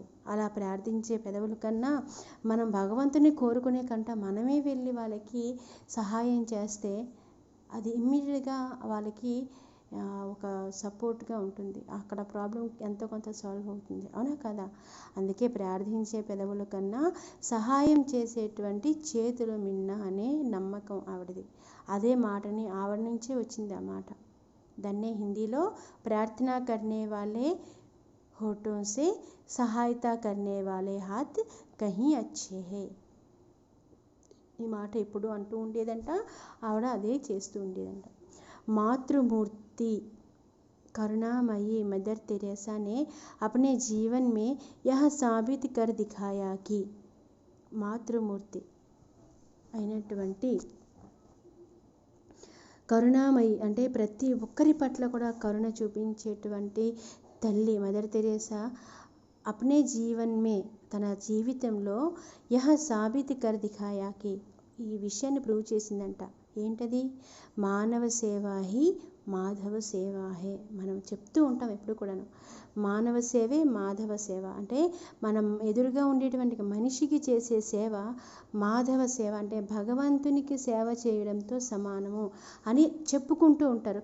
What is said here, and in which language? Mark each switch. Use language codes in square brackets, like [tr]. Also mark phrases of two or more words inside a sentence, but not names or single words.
[te] అలా ప్రార్థించే పెదవుల కన్నా మనం భగవంతుని కోరుకునే కంట మనమే వెళ్ళి వాళ్ళకి సహాయం చేస్తే అది ఇమ్మీడియట్గా వాళ్ళకి ఒక సపోర్ట్గా ఉంటుంది. అక్కడ ప్రాబ్లం ఎంతో కొంత సాల్వ్ అవుతుంది, అవునా కదా. అందుకే ప్రార్థించే పెదవుల కన్నా సహాయం చేసేటువంటి చేతులు మిన్న అనే నమ్మకం ఆవిడది. అదే మాటని ఆవిడ నుంచే వచ్చింది ఆ మాట. దాన్నే హిందీలో [hi] प्रार्थना करने वाले होठों से सहायता करने वाले हाथ कहीं अच्छे हैं. [te] ఈ మాట ఎప్పుడు అంటూ ఉండేదంట ఆవిడ, అదే చేస్తూ ఉండేదంట. [hi] मातृमूर्ति करुणामयी मदर तेरेसा ने अपने जीवन में यह साबित कर दिखाया कि [te] మాతృమూర్తి అయినటువంటి కరుణామయి అంటే ప్రతి ఒక్కరి పట్ల కూడా కరుణ చూపించేటువంటి తల్లి మదర్ తెరేసా [hi] अपने जीवन में [te] తన జీవితంలో [hi] यह साबित कर दिखाया कि [te] ఈ విషయాన్ని ప్రూవ్ చేసిందంట. ఏంటది? [hi] मानव सेवा ही माधव सेवा है. [te] మనం చెప్తూ ఉంటాం ఎప్పుడు కూడాను, మానవ సేవే మాధవ సేవ. అంటే మనం ఎదురుగా ఉండేటువంటి మనిషికి చేసే సేవ మాధవ సేవ, అంటే భగవంతునికి సేవ చేయడంతో సమానము అని చెప్పుకుంటూ ఉంటారు.